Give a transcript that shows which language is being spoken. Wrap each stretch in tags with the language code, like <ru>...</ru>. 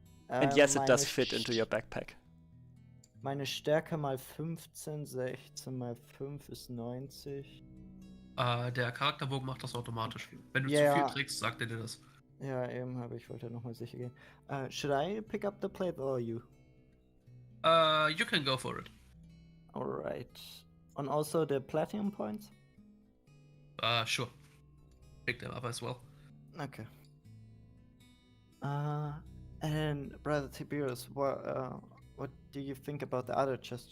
<en>And yes, it does fit into your backpack.</en> <de>Meine Stärke mal 15, 16 mal 5 ist 90. Der Charakterbogen macht das automatisch. Wenn du Ja. zu viel trägst, sagt er dir das. Ja, eben, aber ich wollte nochmal sicher gehen.</de> <en>Should I pick up the plate or you? You can go for it. Alright. And also the platinum points? Sure. Pick them up as well. Okay. And Brother Tiberius, what do you think about the other chest?</en>